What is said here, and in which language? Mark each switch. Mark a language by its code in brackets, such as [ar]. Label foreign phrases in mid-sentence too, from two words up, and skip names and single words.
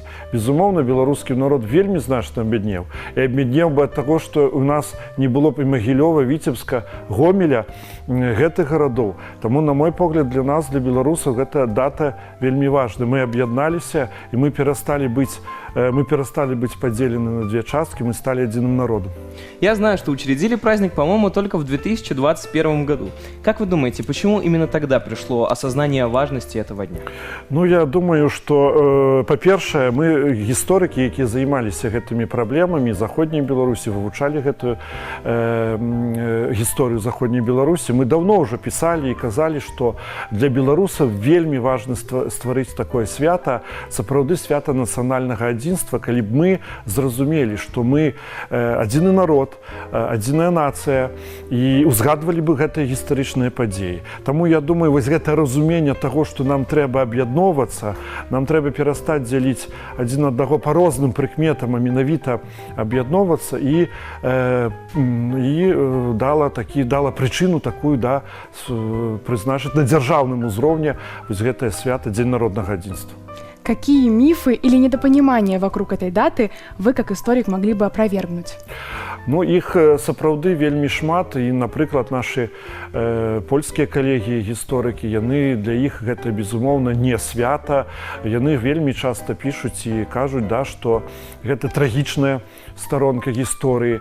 [be] Безумоўна, беларускі народ вельмі значна абяднеў. І абяднеў бы ад таго, што у нас не было б і Магілёва, Віцебска, Гомеля, гэтых гарадоў. Таму, на мой погляд, для нас, для беларусаў, гэта дата вельмі важна. Мы аб'ядналіся, і мы перасталі быць [ru] поделены на две части, мы стали единым народом. Я знаю, что учредили праздник, по-моему, только в 2021 году. Как вы думаете, почему именно тогда пришло осознание важности этого дня? Ну, я думаю, что, по-перше, мы, историки, [be] які занимались гэтымі проблемами Заходней Беларуси, вывучали гэтую историю Заходней Беларуси, [ru] мы давно уже писали [be] и казали, что для беларусаў вельмі важно стварыць такое свята, сапраўды свята нацыянальнага адзінства, калі б мы зразумелі, што мы адзіны народ, адзіная нацыя, і узгадвалі бы гэтыя гістарычныя падзеі. Таму я думаю, вось гэта разуменне таго, што нам трэба аб'ядноўвацца, нам трэба перастаць дзяліць адзін аднаго па розным прыкметам, а менавіта аб'ядноўвацца, і дала прычыну такую, да, прызначыць на дзяржаўным узроўні вось гэтае свята Дзень народнага адзінства. [ru] Какие мифы или недопонимания вокруг этой даты вы, как историк, могли бы опровергнуть? [be] Ну, іх сапраўды вельмі шмат, і, напрыклад, нашы польскія калегі, гісторыкі, яны для іх гэта, безумоўна, не свята. Яны вельмі часта пішуць і кажуць, да, што гэта трагічная старонка гісторыі.